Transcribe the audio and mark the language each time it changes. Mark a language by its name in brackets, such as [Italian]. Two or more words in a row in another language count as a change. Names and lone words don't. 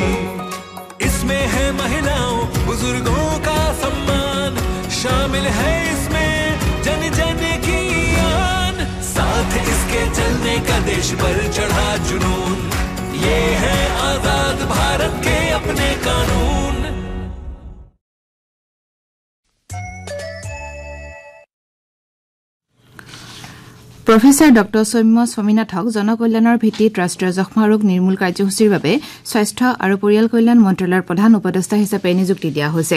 [Hindi] इसमें है महिलाओं बुजुर्गों का सम्मान, शामिल है इसमें जन जन की आन। साथ इसके चलने का देश पर चढ़ा जुनून, ये है आजाद भारत के अपने कानून। [Assamese] প্ৰফেচাৰ ডক্টৰ সৌম্য স্বামীনাথক জনকল্যাণৰ ভিত্তিত ৰাষ্ট্ৰীয় যক্ষ্মা ৰোগ নিৰ্মূল কাৰ্যসূচীৰ বাবে স্বাস্থ্য আৰু পৰিয়াল কল্যাণ মন্ত্ৰালয়ৰ প্ৰধান উপদেষ্টা হিচাপে নিযুক্তি দিয়া হৈছে।